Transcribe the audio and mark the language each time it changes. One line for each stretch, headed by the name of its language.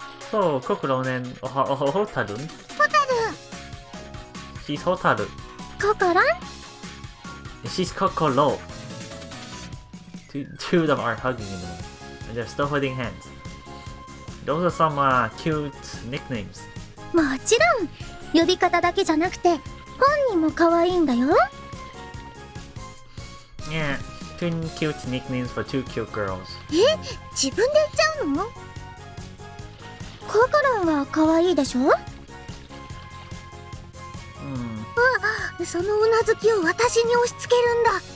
English: So, Kokoro and Hotaru. Hotaru! She's Hotaru. Kokoro? She's Kokoro. Two of them are hugging in the moment. And they're still holding hands. Those are some cute nicknames.
Japanese: もちろん呼び方だけじゃなくて本人も可愛いんだよ。
English: Yeah, two cute nicknames for two cute girls.
Japanese: 自分で言っちゃうの？ココロンは可愛いでしょ？そのうなずきを私に押し付けるんだ。